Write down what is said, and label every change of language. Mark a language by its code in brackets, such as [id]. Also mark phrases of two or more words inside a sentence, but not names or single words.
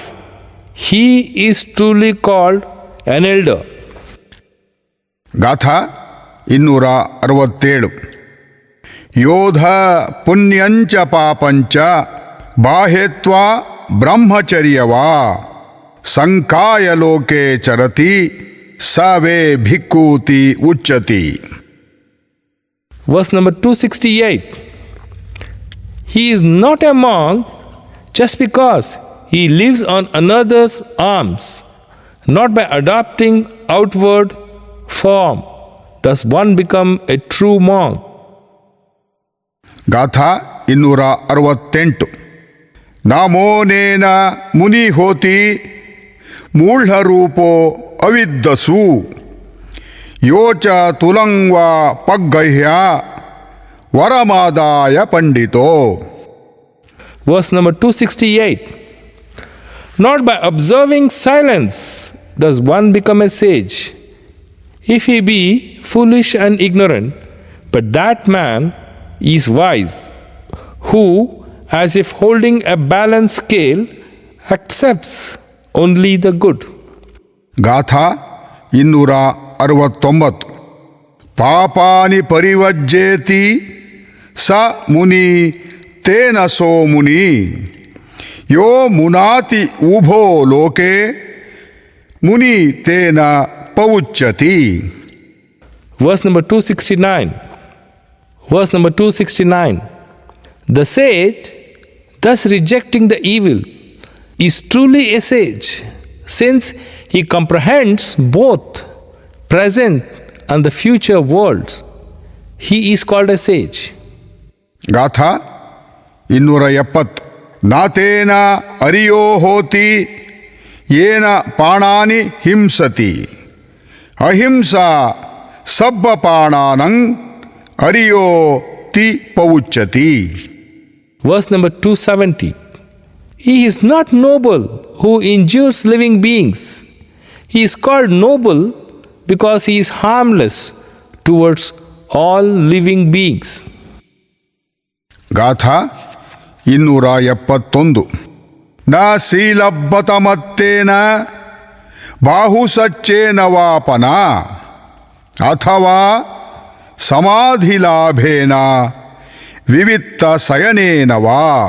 [en] He is truly called an elder. [pi] ಗಾಥಾ 267. ಯೋಧ ಪುಣ್ಯಂಚ ಪಾಪಂಚ ಬಾಹೇತ್ವಾ ಬ್ರಹ್ಮಚರ್ಯವಾ ಸಂಕಾಯ ಲೋಕೆ ಚರತಿ ಸವೇ ಭಿಕ್ಕೂತಿ ಉಚ್ಚತಿ. [en] Verse number 268. He is not a monk just because he lives on another's arms. Not by adopting outward form does one become a true monk. [pi] ಗಾಥಾ 268. ನಾಮೋನೇನ ಮುನಿ ಹೋತಿ ಮೂಢರೂಪೋ ಅವಿದ್ದಸು ಯೋಚ ತುಲಂವಾ ಪಗ್ಗಹ್ಯ ವರಮಾದಾಯ ಪಂಡಿತೋ. [en] Verse number 268. Not by observing silence does one become a sage, if he be foolish and ignorant, but that man is wise, who, as if holding a balance scale, accepts only the good. [pi] ಗಾಥಾ 269. ಪಾಪಾನಿ ಪರಿವಜ್ಜೇತಿ ಸ ಮುನಿ ತೇನ ಸೋ ಮುನಿ ಯೋ ಮುನಾತಿ ಉಭೋ ಲೋಕೆ ಮುನಿ ತೇನ ಪೌಚ್ಯತಿ. [en] Verse number 269. Verse number 269. The sage, thus rejecting the evil, is truly a sage, since he comprehends both present and the future worlds. He is called a sage. [pi] ಗಾಥಾ 270. ನಾತೇನ ಅರಿಯೋ ಹೋತಿ ಏನ ಪಾಣಾನಿ ಹಿಂಸತಿ ಅಹಿಂಸಾ ಸಬ್ಬ ಪಾಣಾನಂ ಅರಿಯೋ ತಿ ಪೌಚ್ಯತಿ. [en] Verse number 270. He is not noble who injures living beings. He is called noble because he is harmless towards all living beings. [pi] ಗಾಥಾ 271. ನ ಶೀಲಬ್ಬತಮತ್ತೇನ ಬಾಹುಸಚ್ಚೇನ ವಾಪನ ಅಥವಾ ಸಮಾಧಿಲಾಭೇನ ವಿವಿತ್ತ ಶಯನೇನ ವಾ.